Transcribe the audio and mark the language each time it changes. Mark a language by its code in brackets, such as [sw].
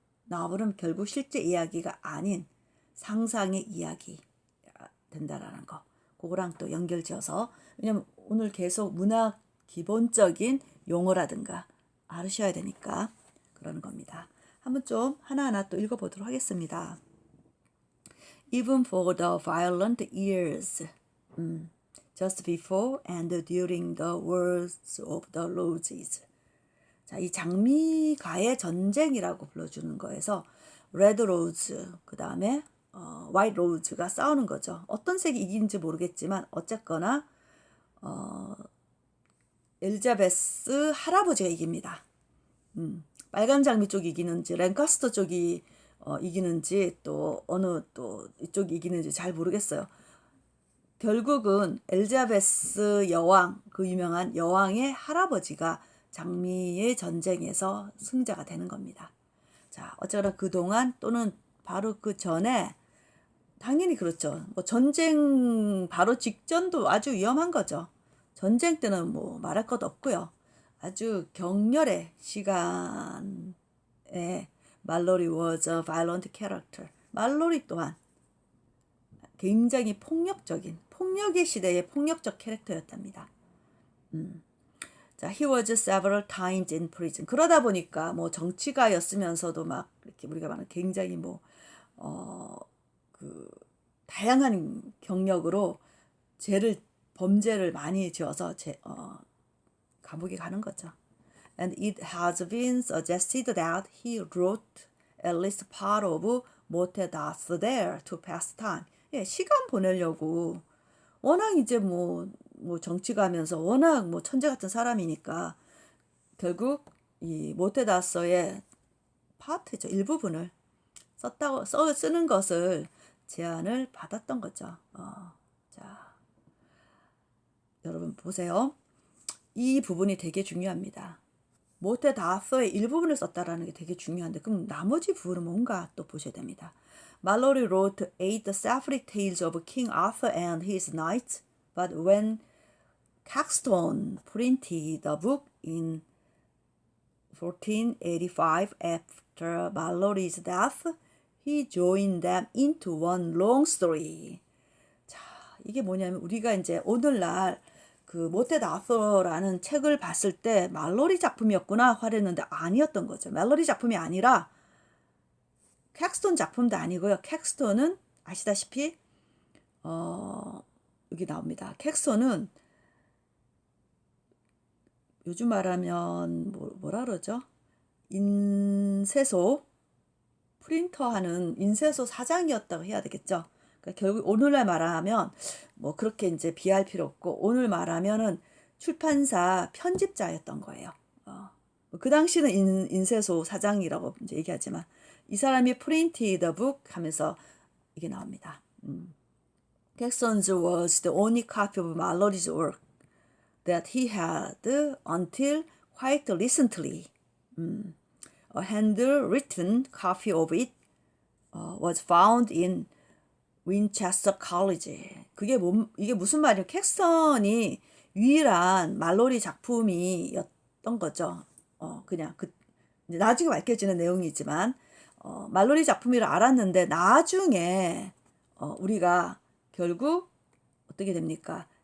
[ko] 너블은 결국 실제 이야기가 아닌 상상의 이야기 된다라는 거. 그거랑 또 연결지어서, 왜냐면 오늘 계속 문학 기본적인 용어라든가 알으셔야 되니까 그러는 겁니다. 한번 좀 하나하나 또 읽어보도록 하겠습니다. [en] Even for the violent years, just before and during the wars of the roses. [ko] 자, 이 장미가의 전쟁이라고 불러주는 거에서 레드 로즈, 그 다음에 화이트 로즈가 싸우는 거죠. 어떤 색이 이기는지 모르겠지만 어쨌거나 엘리자베스 할아버지가 이깁니다. 빨간 장미 쪽이 이기는지 랭카스터 쪽이 이기는지 또 어느 또 이쪽이 이기는지 잘 모르겠어요. 결국은 엘리자베스 여왕, 그 유명한 여왕의 할아버지가 장미의 전쟁에서 승자가 되는 겁니다. 자, 어쩌나 그동안 또는 바로 그 전에 당연히 그렇죠. 뭐 전쟁 바로 직전도 아주 위험한 거죠. 전쟁 때는 뭐 말할 것 없고요. 아주 격렬의 시간에 말로리 [en] was a violent character. [ko] 말로리 또한 굉장히 폭력적인 폭력의 시대의 폭력적 캐릭터였답니다. [en] 자, he was several times in prison. [ko] 그러다 보니까 뭐 정치가였으면서도 막 이렇게 우리가 말하는 굉장히 뭐 그 다양한 경력으로 범죄를 많이 지어서 감옥에 가는 거죠. [en] And it has been suggested that he wrote at least part of Motedas there to pass time. [ko] 예, 시간 보내려고 워낙 이제 뭐 정치가면서 워낙 뭐 천재 같은 사람이니까 결국 이 모테다서의 파트죠. 일부분을 쓰는 것을 제안을 받았던 거죠. 자, 여러분 보세요. 이 부분이 되게 중요합니다. 모테다서의 일부분을 썼다라는 게 되게 중요한데 그럼 나머지 부분은 뭔가 또 보셔야 됩니다. [en] Mallory wrote 8 separate tales of King Arthur and his knights, but when Caxton printed the book in 1485 after Mallory's death, he joined them into one long story. [ko] 자, 이게 뭐냐면 우리가 이제 오늘날 그 모테드 아서라는 책을 봤을 때 말로리 작품이었구나 화랬는데 아니었던 거죠. 말로리 작품이 아니라 캡스톤 작품도 아니고요. 캡스톤은 아시다시피 여기 나옵니다. 캡스톤은 요즘 말하면 뭐라 그러죠? 인쇄소 프린터하는 인쇄소 사장이었다고 해야 되겠죠. 그러니까 결국 오늘날 말하면 뭐 그렇게 이제 비할 필요 없고 오늘 말하면은 출판사 편집자였던 거예요. 그 당시는 인쇄소 사장이라고 이제 얘기하지만 이 사람이 [en] printed the book [ko] 하면서 이게 나옵니다. [en] Caxton's was the only copy of Mallory's work that he had until quite recently. A handwritten copy of it was found in Winchester College. [ko] 이게 무슨 말이에요? 캡스턴이 유일한 말로리 작품이었던 거죠. 그냥 나중에 밝혀지는 내용이지만 말로리 작품이라 알았는데 나중에 우리가 결국 어떻게 됩니까?